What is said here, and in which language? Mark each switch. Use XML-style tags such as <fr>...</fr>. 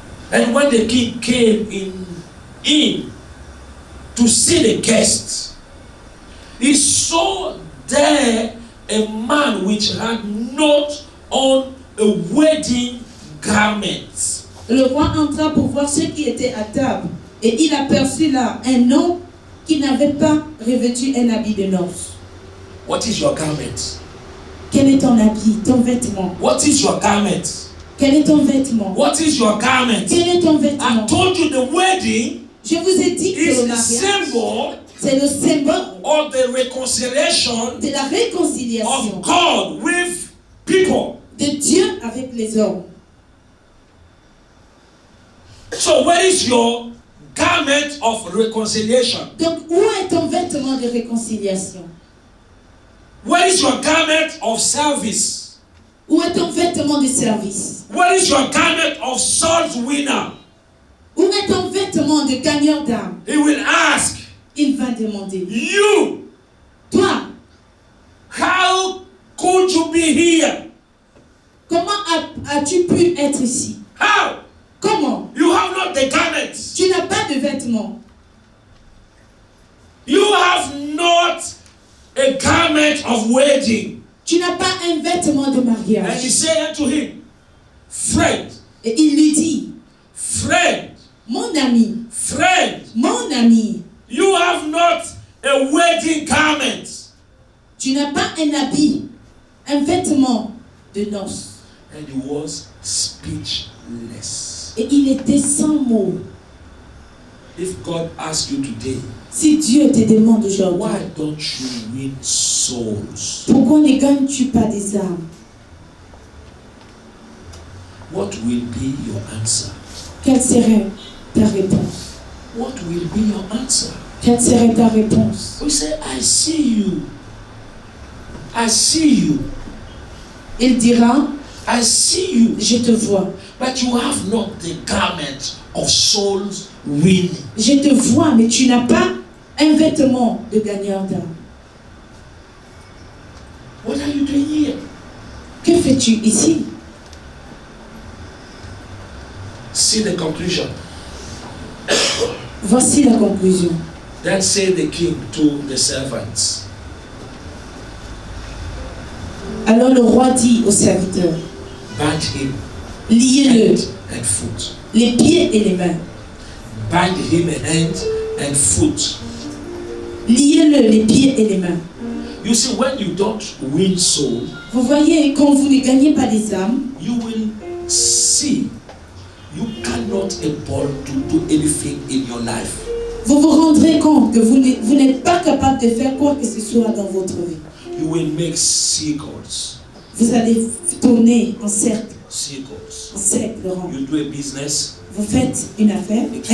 <en>And when the king came in to see the guests, he saw there a man which had not on a wedding garment.</en> <fr>Le roi entra pour voir ceux qui étaient à table. Et il aperçut là un homme qui n'avait pas revêtu un habit de noces.</fr> <en>What is your garment?</en> <fr>Quel est ton habit, ton vêtement?</fr> <en>What is your garment?</en> <fr>Quel est ton vêtement?</fr> <en>What is your garment?</en> <fr>Quel est ton</fr> <en>I</en> <fr>vêtement?</fr> <en>told you the wedding</en> <fr>Je vous ai dit que</fr> <en>is</en> <fr>le</fr> <en>the</en> <fr>mariage,</fr> <en>symbol</en> <fr>c'est le symbole</fr> <en>of the reconciliation</en> <fr>de la réconciliation</fr> <en>of God with people.</en> <fr>de Dieu avec les hommes.</fr> <en>So where is your garment of reconciliation?</en> <fr>Donc, où est ton vêtement de réconciliation?</fr> <en>Where is your garment of service?</en> <fr>Où est ton vêtement de service?</fr> <en>Where is your garment of souls winner?</en> <fr>Où est ton vêtement de gagnant d'âme?</fr> <en>He will ask</en> <fr>Il va demander.</fr> <en>you,</en> <fr>Toi,</fr> <en>how could you be here?</en> <fr>comment as-tu pu être ici?</fr> <en>How?</en> <fr>Comment?</fr> <en>You have not the garments.</en> <fr>Tu n'as pas de vêtements.</fr> <en>You have not a garment of wedding.</en> <fr>Tu n'as pas un vêtement de</fr> <en>And he</en> <fr>mariage.</fr> <en>said unto him, friend,</en> <fr>Et il lui dit,</fr> <en>friend,</en> <fr>mon ami,</fr> <en>friend,</en> <fr>mon ami,</fr> <en>you have not a wedding garment.</en> <fr>tu un habit, un vêtement de noces.</fr> <en>And he was speechless.</en> <fr>Et il était sans mots.</fr> <en>If God asks you today,</en> <fr>Si Dieu te demande aujourd'hui,</fr> <en>why don't you win souls?</en> <fr>pourquoi ne gagnes-tu pas des âmes?</fr> <en>What will be your answer?</en> <fr>Quelle serait ta réponse?</fr> <en>What will be your answer?</en> <fr>Quelle serait ta réponse?</fr> <en>We say, I see you. I see you.</en> <fr>Il dira,</fr> <en>I see you.</en> <fr>je te vois.</fr> <en>But you have not the garment of souls winning.</en> <fr>Je te vois, mais tu n'as pas un vêtement de gagneur d'âme.</fr> <en>What are you doing here?</en> <fr>Que fais-tu ici?</fr> <en>See the conclusion.</en> <fr>Voici la conclusion.</fr> <en>Then said the king to the servants,</en> <fr>Alors le roi dit aux serviteurs,</fr> <en>bind him</en> <fr>liez-le,</fr> <en>hand and foot.</en> <fr>les pieds et les mains.</fr> <en>Bind him hand and foot.</en> <fr>Liez-le, les pieds et les mains.</fr> <en>You see, when you don't win soul,</en> <fr>Vous voyez, quand vous ne gagnez pas des âmes,</fr> <en>you will see you cannot able to do anything in your life.</en> <fr>vous vous rendrez compte que vous n'êtes pas capable de faire quoi que ce soit dans votre vie.</fr> <en>You will make circles.</en> <fr>Vous allez tourner en cercle,</fr> <en>Circles. Laurent. You do a business,</en> <fr>Vous faites une affaire,</fr>